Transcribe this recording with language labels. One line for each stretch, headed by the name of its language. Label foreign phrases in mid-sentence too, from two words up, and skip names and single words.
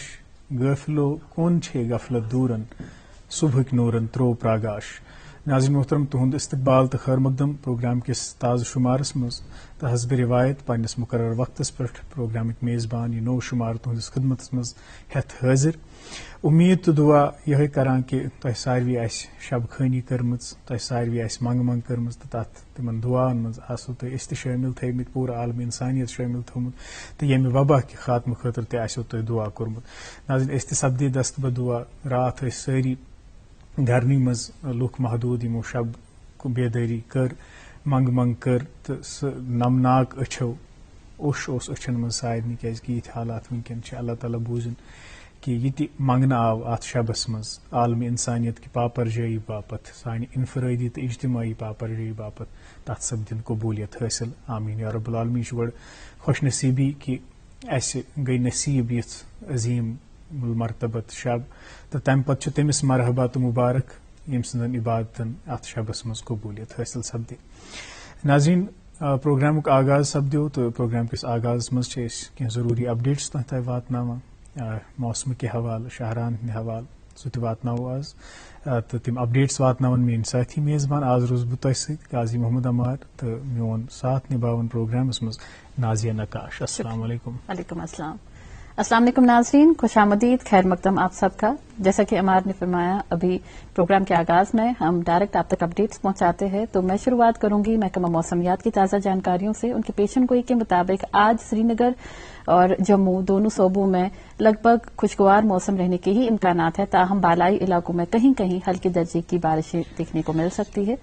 Kashmiri: غافلو کون چھے غفلت دورن صبحک نورن ترو پراگاش. ناظرین محترم، تہند استقبال تو خیر مقدم پروگرام کس تازہ شمارس مز تو حسب روایت پنس مقرر وقتس پہ پروگرامک میزبان یہ نو شمار تہندس خدمت مز ہتھ حاضر. امید تو دعا یہ کران کہ تہ ساروی آس شب خانی کرمت، تہ ساروی آس منگ منگ کرمت تو تت تمن دعان مز آسو تہ اس شامل تھمت، پورا عالم انسانیت شامل تھومت تو یمہ وبا کہ خاتمہ خاطر تہ آسو تہ دعا کورمت. ناظرین اس تہ سپدی دست بدعا. رات ٲسۍ سٲری گرنی مز لُکھ محدود یمو شب بیداری کر، منگ منگ کر تو سہ نمناک اچھو اوش اوس اچھن مز سارنی کیازکہ یہ حالات ونکین چھ. اللہ تعالیٰ بوزن کہ یہ تہ منگنہ آو ات شبس مز عالم انسانیت کی پاپرجائی باپت، سانہ انفرادی تو اجتماعی پاپرجائی باپت تت سپدن قبولیت حاصل.
Arabic: آمین یا رب العالمین.
Kashmiri: یہ گۄڈٕ خوش نصیبی کہ اسہ گئی نصیب یژھ عظیم المرتبت شب تو تمہ پتہ تمس مرحبا تو مبارک یم سندن عبادتن ات شبس مز قبولیت حاصل سپدے. ناظرین، پروگرامک آغاز سپدیو تو پروگرام کس آغاز مز کی ضروری اپڈیٹس تہ واتناوان.
Urdu: موسم کے حوالہ،
Kashmiri: شاہران ہند حوالہ سہ تہ واتناو آز تو تم اپڈیٹس واتناون
Urdu: میری ساتھی
Kashmiri: میزبان. آز روز بہ تہ ست قاضی محمد عمار تو میون ساتھ نباون پروگرامس مز نازیہ نقاش.
Arabic: السلام علیکم. وعلیکم السلام. السلام علیکم
Urdu: ناظرین، خوش آمدید، خیر مقدم آپ سب کا. جیسا کہ عمار نے فرمایا، ابھی پروگرام کے آغاز میں ہم ڈائریکٹ آپ تک اپڈیٹس پہنچاتے ہیں. تو میں شروعات کروں گی محکمہ موسمیات کی تازہ جانکاریوں سے. ان کی پیشن گوئی کے مطابق آج سری نگر اور جموں دونوں صوبوں میں لگ بھگ خوشگوار موسم رہنے کے ہی امکانات ہیں، تاہم بالائی علاقوں میں کہیں کہیں ہلکے درجے کی بارشیں دیکھنے کو مل سکتی ہے.